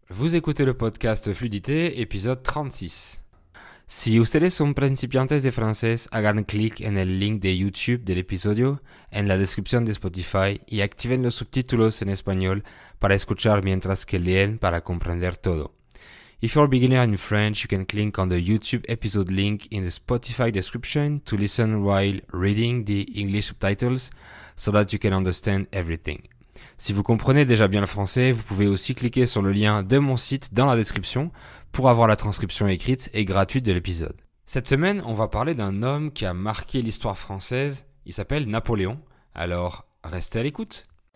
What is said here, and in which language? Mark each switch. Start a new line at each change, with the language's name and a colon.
French: Vous écoutez le podcast Fluidité, épisode 36.
Spanish: Si ustedes son principiantes de francés, hagan clic en el link de YouTube del episodio en la descripción de Spotify y activen los subtítulos en español para escuchar mientras que leen para comprender todo.
English: If you're a beginner in French, you can click on the YouTube episode link in the Spotify description to listen while reading the English subtitles so that you can understand everything.
French: Si vous comprenez déjà bien le français, vous pouvez aussi cliquer sur le lien de mon site dans la description pour avoir la transcription écrite et gratuite de l'épisode. Cette semaine, on va parler d'un homme qui a marqué l'histoire française. Il s'appelle Napoléon. Alors, restez à l'écoute.